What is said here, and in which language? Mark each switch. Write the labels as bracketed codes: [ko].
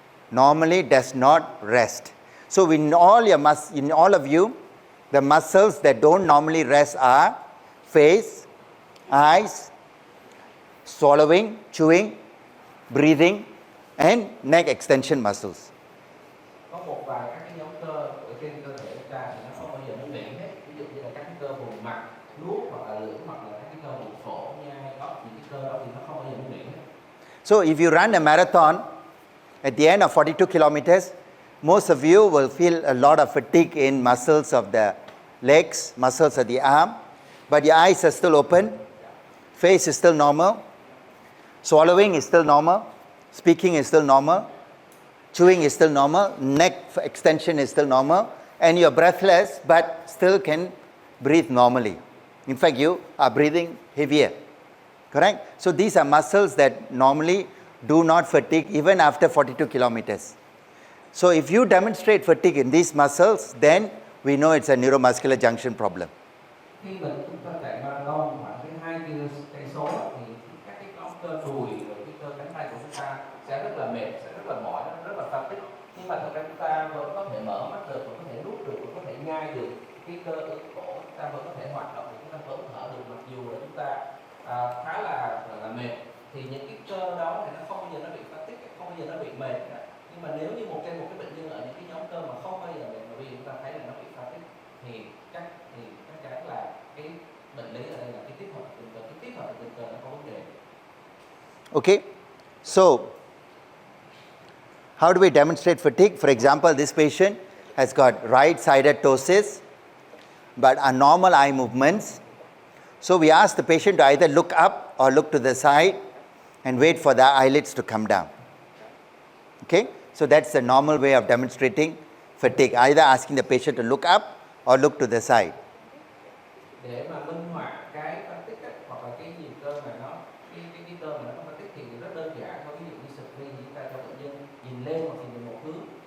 [en] Normally does not rest. So in all of you, the muscles that don't normally rest are face, eyes, swallowing, chewing, breathing, and neck extension muscles. [vi] Có một vài các cái nhóm cơ ở trên cơ thể chúng ta thì nó không bao giờ nó nghỉ hết. Ví dụ như là các cái cơ vùng mặt, nuốt hoặc là lưỡi, hoặc là các cái cơ vùng cổ, nhai, ốc, những cái cơ đó thì nó không bao giờ nó nghỉ hết. [en] So if you run a marathon at the end of 42 kilometers, most of you will feel a lot of fatigue in muscles of the legs, muscles of the arm, but your eyes are still open, face is still normal, swallowing is still normal, speaking is still normal, chewing is still normal, neck extension is still normal, and you're breathless but still can breathe normally. In fact, you are breathing heavier, correct? So these are muscles that normally do not fatigue even after 42 kilometers. So if you demonstrate fatigue in these muscles, then we know it's a neuromuscular junction problem. [vi] Khi mà chúng ta chạy marathon khoảng cái 2 cây số thì các cái cơ đùi rồi cái cơ cánh tay của chúng ta sẽ rất là mệt, sẽ rất là mỏi, rất là fatigue. Nhưng mà thật ra chúng ta vẫn có thể mở mắt được, vẫn có thể nuốt được, vẫn có thể nhai được. Cái cơ ở cổ chúng ta vẫn có thể hoạt động, chúng ta vẫn thở được mặc dù là chúng ta khá là mệt. Thì những cái cơ đó thì nó không bao giờ nó bị fatigue, không bao giờ nó bị mệt. Nhưng mà nếu như một cái bệnh nhân ở những cái nhóm cơ mà không bao giờ mệt, mà vì chúng ta thấy là nó bị fatigue thì chắc chắn là cái bệnh lý ở đây là cái tiếp hợp thần kinh nó có vấn đề. [en] Okay, so how do we demonstrate fatigue? For example, this patient has got right-sided ptosis but abnormal eye movements. So we ask the patient to either look up or look to the side and wait for the eyelids to come down. Okay, so that's the normal way of demonstrating fatigue, either asking the patient to look up or look to the side. [vi] Để mà minh họa cái fatigue hoặc là cái nhịp cơ mà nó cái cơ mà nó có fatigue thì rất đơn giản thôi. Ví dụ như spleen thì chúng ta cho bệnh nhân nhìn lên hoặc nhìn về một hướng,